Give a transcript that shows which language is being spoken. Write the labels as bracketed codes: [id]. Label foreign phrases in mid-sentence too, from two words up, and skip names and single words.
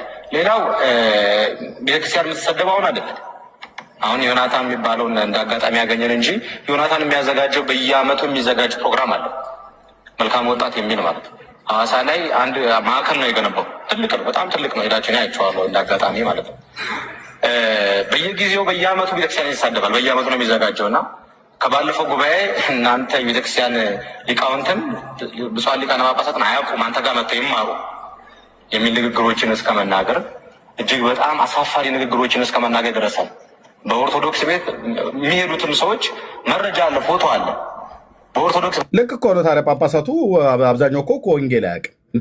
[am] ሌላው ቤተክርስቲያን የምትሰደበው አሁን አይደለም። አሁን ዮናታን የሚባለውን እንደ አጋጣሚ ያገኘን እንጂ ዮናታን የሚያዘጋጀው በየአመቱ የሚዘጋጅ ፕሮግራም አለ፣ መልካም ወጣት የሚል ማለት ነው። ሐዋሳ ላይ አንድ ማዕከል ነው የገነባው። ትልቅ ነው፣ በጣም ትልቅ ነው። ሄዳችን አይቼዋለሁ እንደ አጋጣሚ ማለት ነው። በየጊዜው በየአመቱ ቤተክርስቲያን ይሳደባል። በየአመቱ ነው የሚዘጋጀው እና ከባለፈው ጉባኤ እናንተ ቤተክርስቲያን ሊቃውንትን ብፁዓን ሊቃነ ጳጳሳትን አያውቁም አንተ ጋር መጥተው ይማሩ የሚል ንግግሮችን እስከ መናገር፣ እጅግ በጣም አሳፋሪ ንግግሮችን እስከ መናገር ደረሳል። በኦርቶዶክስ ቤት የሚሄዱትም ሰዎች መረጃ አለ፣ ፎቶ አለ። በኦርቶዶክስ ልክ እኮ ነው ታዲያ። ጳጳሳቱ አብዛኛው እኮ ወንጌል አያውቅም እንዴ?